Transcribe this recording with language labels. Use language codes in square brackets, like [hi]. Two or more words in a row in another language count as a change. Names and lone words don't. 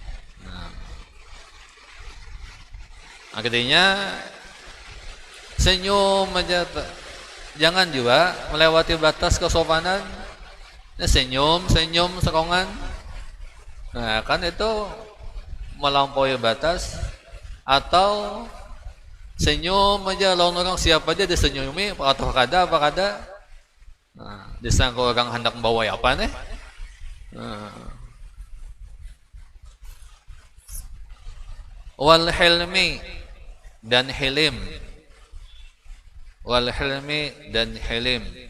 [id] Artinya senyum aja, jangan juga melewati batas kesopanan. Senyum serongan, nah kan itu melampaui batas. [bjn] Atau senyum aja lawan orang siapa aja disenyumi, atau kada. [id] Nah, disangka orang hendak bawa apa nih? [ar] والحلم, [id] dan hilim. [ar] والحلم [id] dan hilim.